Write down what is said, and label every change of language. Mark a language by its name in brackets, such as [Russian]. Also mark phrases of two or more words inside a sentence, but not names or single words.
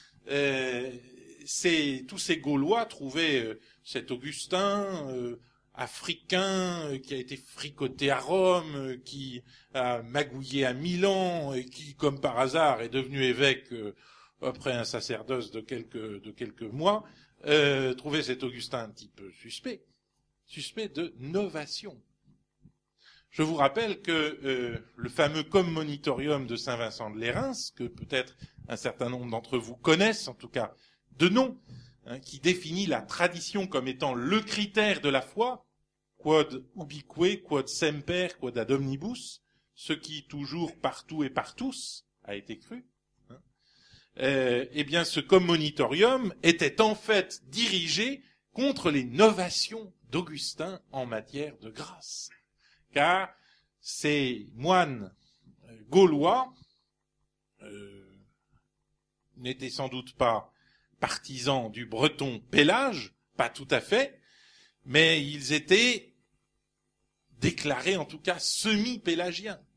[French] tous ces Gaulois trouvaient cet Augustin africain qui a été fricoté à Rome, qui a magouillé à Milan et qui, comme par hasard, est devenu évêque après un sacerdoce de quelques mois, trouvait cet Augustin un petit peu suspect de novation. Je vous rappelle que le fameux Commonitorium de Saint-Vincent de Lérins, que peut-être un certain nombre d'entre vous connaissent, en tout cas de nom, qui définit la tradition comme étant le critère de la foi, [Latin] quod ubique, quod semper, quod ad omnibus, [French] ce qui toujours, partout et par tous a été cru. Eh bien, ce Commonitorium était en fait dirigé contre les novations d'Augustin en matière de grâce. Car ces moines gaulois n'étaient sans doute pas partisans du breton Pélage, pas tout à fait, mais ils étaient déclarés en tout cas semi-pélagiens.